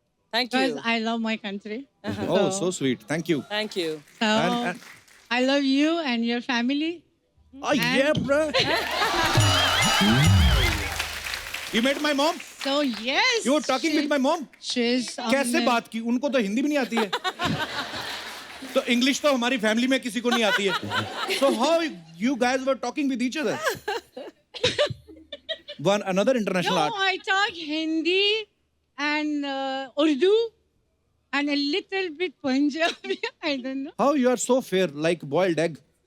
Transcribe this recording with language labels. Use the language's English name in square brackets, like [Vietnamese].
[English] thank because you. I love my country. Oh, so sweet. Thank you. Thank you. So And- I love you and your family. Oh, yeah, bro. You met my mom? So yes. You were talking with my mom? She's [Hindi] कैसे बात की? उनको तो हिंदी भी नहीं आती है। तो इंग्लिश तो हमारी फैमिली में किसी को नहीं आती है। [English] So how you guys were talking with each other? One another international No, art. I talk Hindi and Urdu and a little bit Punjabi. I don't know. How you are so fair, like boiled egg.